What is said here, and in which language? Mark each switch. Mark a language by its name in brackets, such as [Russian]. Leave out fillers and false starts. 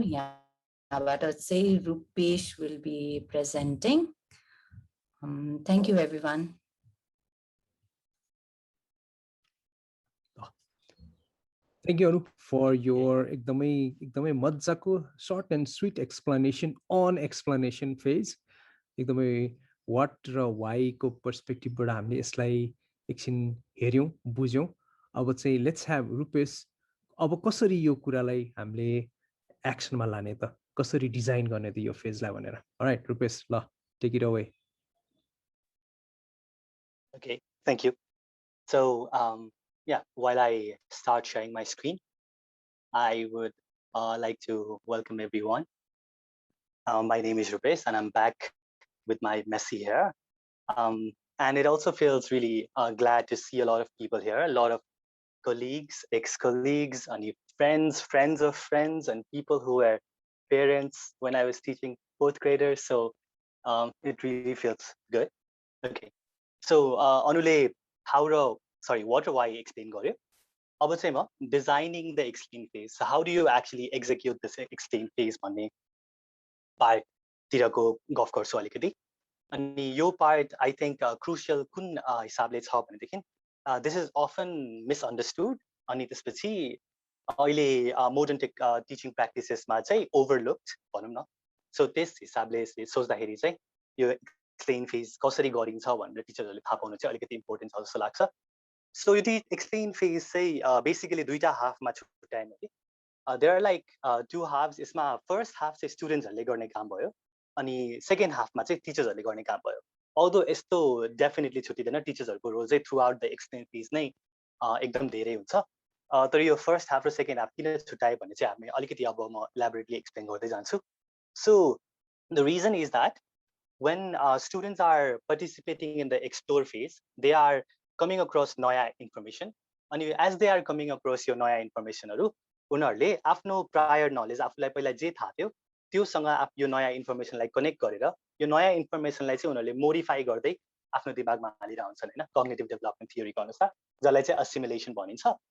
[Nepali] यहाँबाट चाहिँ [English] Rupesh will be presenting. Thank you everyone. Thank you, Anu, for your [Nepali] एकदमै मजाको [English] short and sweet explanation on explanation phase. [Nepali] एकदमै what र why को पर्सपेक्टिभबाट हामीले यसलाई एकछिन हेऱ्यौँ बुझ्यौँ. अब चाहिँ [English] let's have Rupesh, [Nepali] अब कसरी यो कुरालाई हामीले एक्सनमा लाने त, कसरी डिजाइन गर्ने त यो फेजलाई भनेर. [English] Alright Rupesh, ल take it away. Okay, thank you. So yeah, while I start sharing my screen, I would like to welcome everyone. My name is Rupesh, and I'm back with my messy hair. And it also feels really glad to see a lot of people here, a lot of colleagues, ex-colleagues, and friends, friends of friends, and people who were parents when I was teaching fourth graders. So it really feels good. Okay. So Anule, what do I explain गर्यो? [Nepali] अब चाहिँ म [English] designing the explain phase. So how do you actually execute this explain phase [Nepali] भन्ने पार्टतिरको गफ गर्छु अलिकति. अनि यो पार्ट [English] I think crucial [Nepali] कुन हिसाबले छ भनेदेखि [English] this is often misunderstood. [Nepali] अनि त्यसपछि अहिले [English] modern teaching practices [Nepali] मा चाहिँ overlooked भनौँ न. So त्यस हिसाबले सोच्दाखेरि चाहिँ यो explain phase कसरी गरिन्छ भनेर टिचरहरूले थाहा पाउनु चाहिँ अलिकति इम्पोर्टेन्ट छ जस्तो लाग्छ. सो यो explain phase चाहिँ बेसिकली दुईटा हाफमा छुट्याएन कि. [English] there are like two halves. [Nepali] यसमा फर्स्ट हाफ चाहिँ स्टुडेन्ट्सहरूले गर्ने काम भयो अनि सेकेन्ड हाफमा चाहिँ टिचर्सहरूले गर्ने काम भयो. अल्दो यस्तो डेफिनेटली छुट्टिँदैन, टिचर्सहरूको रोल चाहिँ [English] throughout the explain phase [Nepali] नै एकदम धेरै हुन्छ. तर यो फर्स्ट हाफ र सेकेन्ड हाफ किन छुट्यायो भने चाहिँ हामी अलिकति अब म इलाबोरेटली एक्सप्लेन गर्दै जान्छु. [English] So the reason is that when students are participating in the explore phase, they are coming across नयाँ information. [Nepali] अनि [English] as they are coming across [Nepali] यो नयाँ informationहरू, उनीहरूले आफ्नो प्रायर नलेज, आफूलाई पहिला जे थाहा थियो त्योसँग यो नयाँ इन्फर्मेसनलाई कनेक्ट गरेर यो नयाँ इन्फर्मेसनलाई चाहिँ उनीहरूले मोडिफाई गर्दै आफ्नो दिमागमा हालिरहेको हुन्छन् हैन, कग्निटिभ डेभलपमेन्ट थियोरीको अनुसार, जसलाई चाहिँ असिमुलेसन भनिन्छ.